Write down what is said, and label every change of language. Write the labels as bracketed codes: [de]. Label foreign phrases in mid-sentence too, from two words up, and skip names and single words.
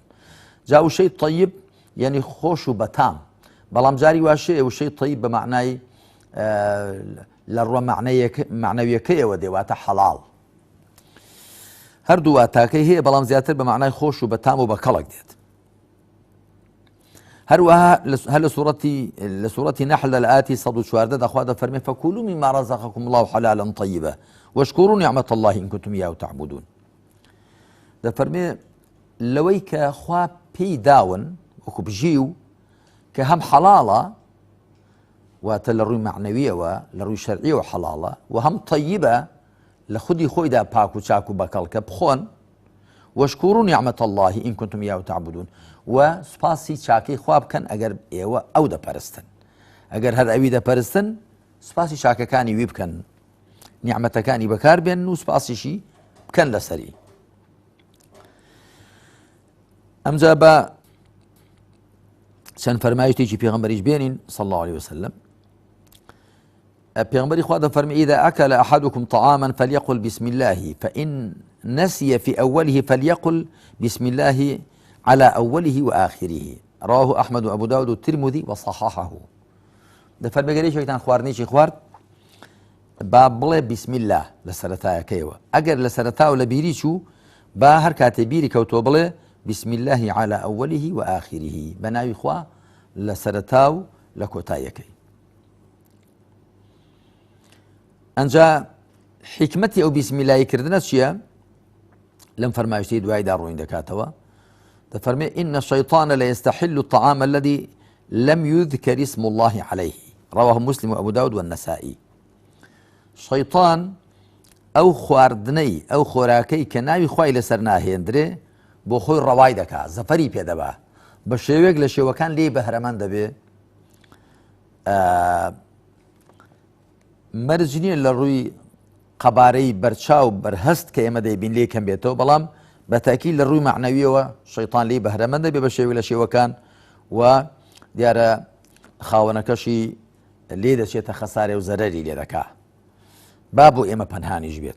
[ckb] جا وشەی طەیب یعنی خۆش و بەتام، بەڵام جاری واشەیە وشەی طەیب بە معنای لە ڕوە معنەویەکەیەوە دێواتە حەڵاڵ. هەردوو واتاکەی هەیە، بەڵام زیاتر بە معنای خۆش و بەتام و بە کەڵک دێت. هەروەها هەر لە سوورەتی نەحل لە ئاەتی 114 دەخوا دەفەرمێ: [ar] فكلوا مما رزقكم الله حلالا طيبا واشكروا نعمة الله إن كنتم إياه تعبدون. [ckb] دەفەرمێ لەوەی کە خوا پێی داون وەکو بژیو کە هەم حەڵاڵە، واتە لە ڕووی معنەویەوە لە ڕووی شەرعیەوە حەڵاڵە، و هەم طەیبە لە خودی خۆیدا پاک و چاک و بەکەڵکە بخۆن. [ar] واشكروا نعمة الله إن كنتم إياه تعبدون، [ckb] و سوپاسی چاکەی خوا بکەن ئەگەر ئێوە ئەو دەپەرستن. ئەگەر هەر ئەوی دەپەرستن، سوپاسی چاکەکانی وی بکەن، نیعمەتەکانی بەکار بێن و سوپاسیشی بکەن لەسەری. ئەمجا بە چەند فەرمایشتێکی پێغەمبەریش بێنین [ar] صلى الله عليه وسلم. [ckb] پێغەمبەری خوا دەفەرمێ: [ar] إذا أكل أحدكم طعاما فليقل بسم الله فإن نسي في أوله فليقل بسم الله على أوله وآخره. رواه أحمد وأبو داود والترمذي وصححه. [ckb] دەفەرمێگەرێکێکتان خواردنیی خوارد با بڵێ [ar] بسم الله [ckb] لە سەرەتایەکەیەوە ئەگەر لە سەرەتا و لە بیری چوو با هەر کاتێ بیری کەوتۆ بڵێ [ar] بسم الله على أوله وآخره [ckb] بە ناوی خوا لە سەرەتا و لە کۆتاییەکەی. ئەنجا حکمەتی ئەو [ar] بسم الله [ckb] کردنە چییە؟ لەم فەرمایشتەی دوایدا ڕووین دەکاتەوە دەفەرمێ [ar] إن الشيطان لا يستحل الطعام الذي لم يذكر اسم الله عليه رواه مسلم وأبو داود والنسائي. [ckb] شەیطان ئەو خواردنەی ئەو خۆراکەی کە ناوی خوای لەسەر ناهێندرێ بۆ خۆی ڕەوای دەکات زەفەری پێدەبا بە شێوەیەک لە شێوەکان لێ بەهرەمەند دەبێ مەرج نییە لە ڕووی قەبارەی بەرچاو بەرهەست کە ئێمە دەیبین لێ کەم بێتەوە بەڵام بەتاکی لە ڕووی معنەویەوە شەیطان لێ بەهرەمەند دەبێ بە شێوەی لە شێوەکان و دیارە خاوەنەکەشی لێ دەچێتە خەسارێ و زەرەری لێ دەکا با بۆ ئێمە پەنهانیش بێت.